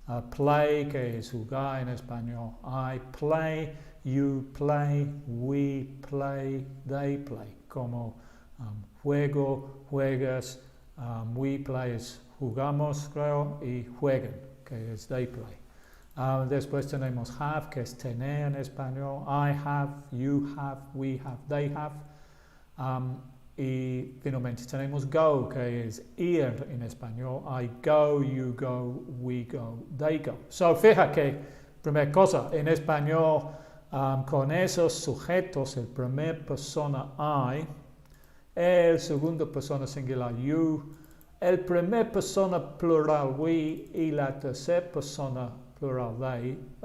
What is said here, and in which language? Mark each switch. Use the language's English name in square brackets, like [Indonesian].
[Spanish] Play, que es jugar en español. [English] I play, you play, we play, they play. [Spanish] Como juego, juegas, [English] we play [Spanish] es jugamos, creo, y juegan, que es [English] they play. [Spanish] Después tenemos have, que es tener en español. [English] I have, you have, we have, they have. [Spanish] Y finalmente tenemos go, que es ir en español. [English] I go, you go, we go, they go. [Spanish] Fija que, primera cosa, en español, con esos sujetos, el primer persona I, el segundo persona singular you, el primer persona plural we y la tercera persona plural they,